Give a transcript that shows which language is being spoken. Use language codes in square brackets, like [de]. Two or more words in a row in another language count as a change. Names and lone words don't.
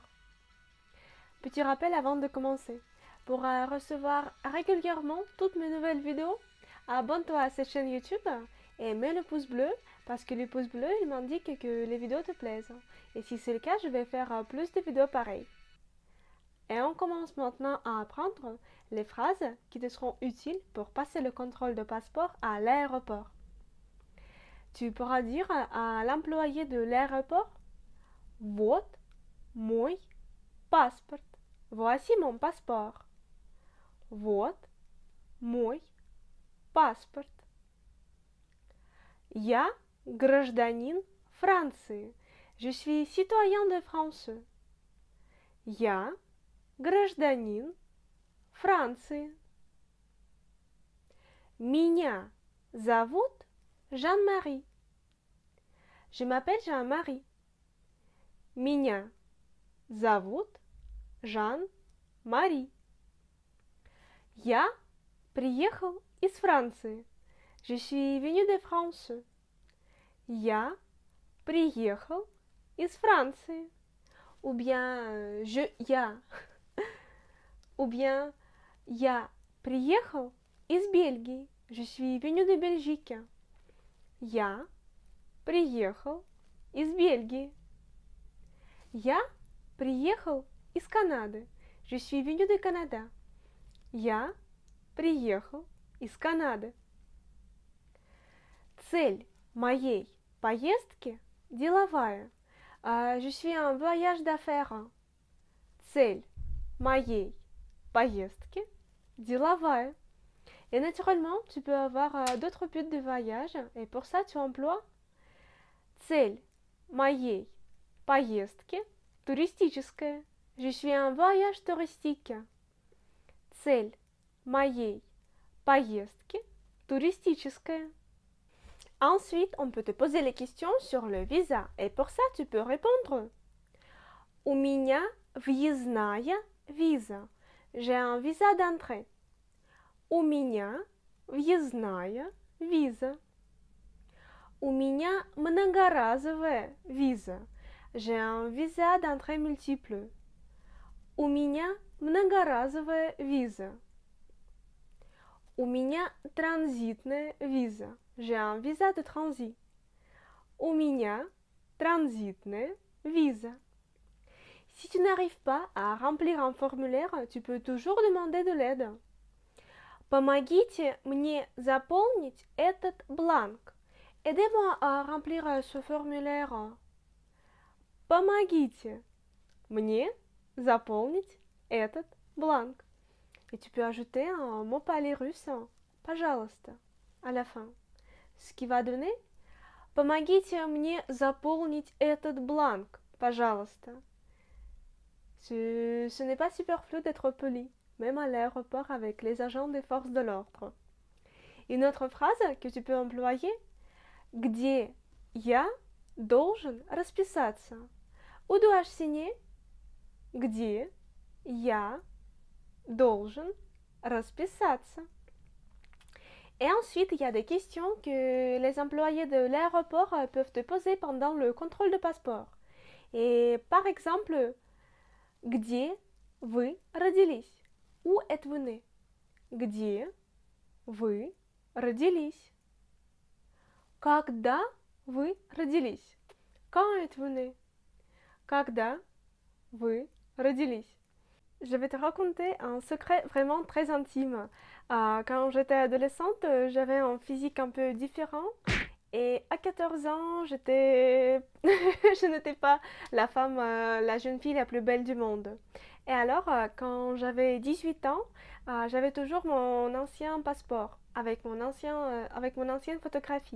[fr] Petit rappel avant de commencer. Pour recevoir régulièrement toutes mes nouvelles vidéos, abonne-toi à cette chaîne YouTube et mets le pouce bleu parce que le pouce bleu il m'indique que les vidéos te plaisent. Et si c'est le cas, je vais faire plus de vidéos pareilles. Et on commence maintenant à apprendre les phrases qui te seront utiles pour passer le contrôle de passeport à l'aéroport. Tu pourras dire à l'employé de l'aéroport: [ru] Вот мой паспорт. [fr] Voici mon passeport. [ru] Вот мой паспорт. Я гражданин Франции. [fr] Je suis citoyen de France. [ru] Я гражданин Франции. Меня зовут Jean-Marie. [fr] Je m'appelle Jean-Marie. [ru] Меня зовут Jean-Marie. Я приехал из Франции. [fr] Je suis venu de France. [ru] Я приехал из Франции. [fr] Ou bien [ru] я. [fr] Ou bien [ru] я приехал из Бельгии. [fr] Je suis venu de Belgique. [ru] Я приехал из Бельгии. Я приехал из Канады. [fr] Je suis venu de Canada. [ru] Я приехал из Канады. Цель моей поездки деловая. [fr] Je suis en voyage d'affaires. [ru] Цель моей поездки деловая. [fr] Et naturellement, tu peux avoir d'autres buts de voyage et pour ça, tu emploies [ru] цель моей поездки туристическая. [fr] Je suis en voyage touristique. [ru] Цель моей поездки туристическая. [fr] Ensuite, on peut te poser les questions sur le visa. Et pour ça, tu peux répondre: [ru] У меня въездная виза. [fr] J'ai un visa d'entrée. [ru] У меня въездная виза. У меня многоразовая виза. [fr] J'ai un visa d'entrée multiple. [ru] У меня многоразовая виза. У меня транзитная виза. [fr] J'ai un visa de transit. [ru] У меня транзитная виза. [fr] Si tu n'arrives pas à remplir un formulaire, tu peux toujours demander de l'aide. [ru] Помогите мне заполнить этот бланк. [fr] Aidez-moi à remplir ce formulaire. [ru] Помогите мне заполнить этот бланк. [fr] Et tu peux ajouter un mot parlé russe, пожалуйста, à la fin. Ce qui va donner: [ru] Помогите мне заполнить этот бланк, пожалуйста. [fr] Ce n'est pas superflu d'être poli, même à l'aéroport avec les agents des forces de l'ordre. Une autre phrase que tu peux employer: [ru] Где я должен расписаться? [fr] Où dois-je signer? [ru] Где я должен расписаться? [fr] Et ensuite, il y a des questions que les employés de l'aéroport peuvent te poser pendant le contrôle de passeport. Et par exemple, [ru] где вы родились? [fr] Où êtes-vous né? [ru] Где вы родились? Когда вы родились? [fr] Quand êtes-vous né? [ru] Когда вы родились? [fr] Je vais te raconter un secret vraiment très intime. Quand j'étais adolescente, j'avais un physique un peu différent et à 14 ans, je n'étais pas la femme, la jeune fille la plus belle du monde. Et alors, quand j'avais 18 ans, j'avais toujours mon ancien passeport avec mon ancienne photographie.